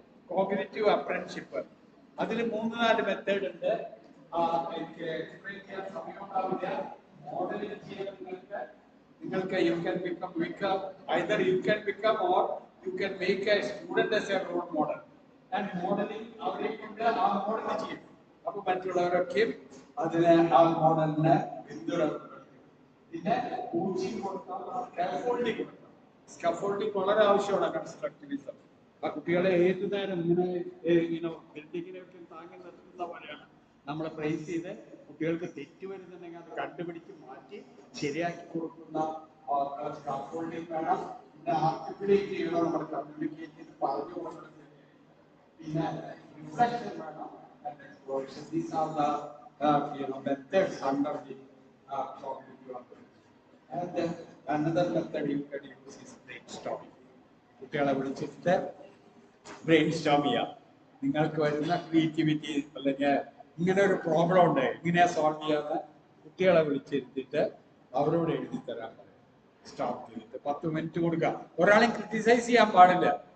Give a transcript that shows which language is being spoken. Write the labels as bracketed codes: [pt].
[ml] Cognitive apprenticeship, അതിൽ 3-4 method ഉണ്ട്. എനിക്ക് എക്സ്പ്ലെയിൻ ചെയ്യാൻ സമയമുണ്ടാവില്ല. മോഡലിംഗ് ചെയ്യാൻ നിങ്ങൾക്ക് [en] You can become either you can become or you can make a student as a role model. And modeling [ml] അവരെ കൊണ്ട് ആ മോഡൽ ചെയ്യും. അപ്പൊ മറ്റുള്ളവരൊക്കെ അതിനെ ആ മോഡലിനെ പിന്തുടർന്നു. പിന്നെ കോച്ചിങ് കൊടുക്കാം, സ്കാഫോൾഡിംഗ് കൊടുക്കാം. സ്കാഫോൾഡിംഗ് വളരെ ആവശ്യമാണ് കൺസ്ട്രക്റ്റിവിസം. ആ കുട്ടികളെ ഏത് നേരം ഇങ്ങനെ ബിൽഡിങ്ങിനെയൊക്കെ താങ്ങി നിർത്തുന്ന പോലെയാണ് നമ്മളെ പ്രൈസ് ചെയ്ത് കുട്ടികൾക്ക് തെറ്റ് വരുന്നുണ്ടെങ്കിൽ അത് കണ്ടുപിടിച്ച് മാറ്റി ശരിയാക്കി കൊടുക്കുന്ന സ്കാഫോൾഡിംഗ് വേണം. പിന്നെ ആർട്ടിക്കുലേറ്റ് ചെയ്യണം, നമ്മൾ കമ്മ്യൂണിക്കേറ്റ് ചെയ്ത് പറഞ്ഞു കൊടുക്കണം. പിന്നെ റിഫ്ലക്ഷൻ വേണം. [en] These are the methods under the cognitive approach. And then another method you can use is brainstorming. [ml] കുട്ടികളെ വിളിച്ചിട്ട് ബ്രെയിൻ സ്റ്റോം ചെയ്യാം. നിങ്ങൾക്ക് വരുന്ന ക്രിയേറ്റിവിറ്റി അല്ലെങ്കിൽ ഇങ്ങനെ ഒരു പ്രോബ്ലം ഉണ്ട്, ഇങ്ങനെയാ സോൾവ് ചെയ്യാന്ന് കുട്ടികളെ വിളിച്ചിരുത്തിട്ട് അവരോട് എഴുതി തരാൻ പറയും. സ്റ്റോപ്പ് ചെയ്തിട്ട് 10 മിനിറ്റ് കൊടുക്കുക. ഒരാളെയും ക്രിട്ടിസൈസ് ചെയ്യാൻ പാടില്ല.